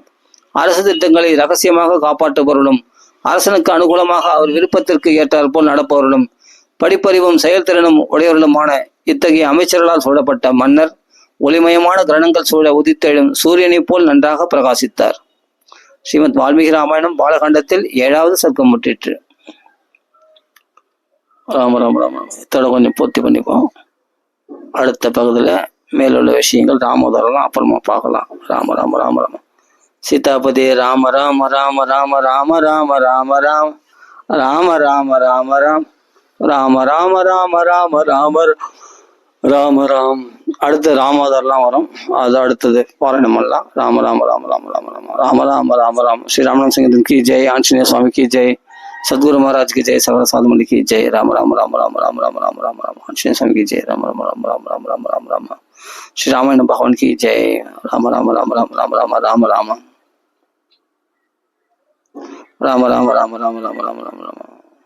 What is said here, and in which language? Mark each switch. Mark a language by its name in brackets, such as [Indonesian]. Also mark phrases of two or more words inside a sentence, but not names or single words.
[Tamil] அரசு திட்டங்களை ரகசியமாக காப்பாற்றுபவர்களும், அரசனுக்கு அனுகூலமாக அவர் விருப்பத்திற்கு ஏற்றாற் போல் நடப்பவர்களும், படிப்பறிவும் செயல்திறனும் உடையவர்களுமான இத்தகைய அமைச்சர்களால் சூழப்பட்ட மன்னர் ஒளிமயமான கிரணங்கள் சூழ உதித்தெழும் சூரியனை போல் நன்றாக பிரகாசித்தார். ஸ்ரீமத் வால்மீகி ராமாயணம் பாலகாண்டத்தில் 7வது சர்க்கம் முற்றிற்று. ராம ராம ராம. இத்தோட கொஞ்சம் பூர்த்தி பண்ணிப்போம். அடுத்த பகுதியில் மேலுள்ள விஷயங்கள் ராமோதரம் அப்புறமா பார்க்கலாம். ராம ராம ராம ராம. சீதாபதி ராம ராம ராம ராம ராம ராம ராம ராம ராம ராம ராம ராம ராம ராம ராம ராம ராம ராம ராம். அடுத்து ராமோதர்லாம் வரும். அது அடுத்தது பாராயணம் பண்ணலாம். ராம ராம ராம ராம ராம ராம ராம ராம ராம ராம. ஸ்ரீ ராமநாத சிங்கத்தின் [Hindi] की जय, [Tamil] ஆஞ்சநேய சுவாமி [Hindi] की जय, [Tamil] சத்குரு மகாராஜ் [Hindi] की जय, [Tamil] சகல சாதுமணி [Hindi] की जय. [Tamil] ராம ராம ராம ராம ராம ராம ராம ராம ராம. ஆஞ்சநேய சுவாமி [Hindi] की जय. [Tamil] ராம ராம ராம ராம ராம ராம ராம ராம. ஸ்ரீ ராமாயண பகவான் [Hindi] की जय. [Tamil] ராம ராம ராம ராம ராம ராம ராம ராம. ராம ராம ராம ராம ராம ராம ராம ராம.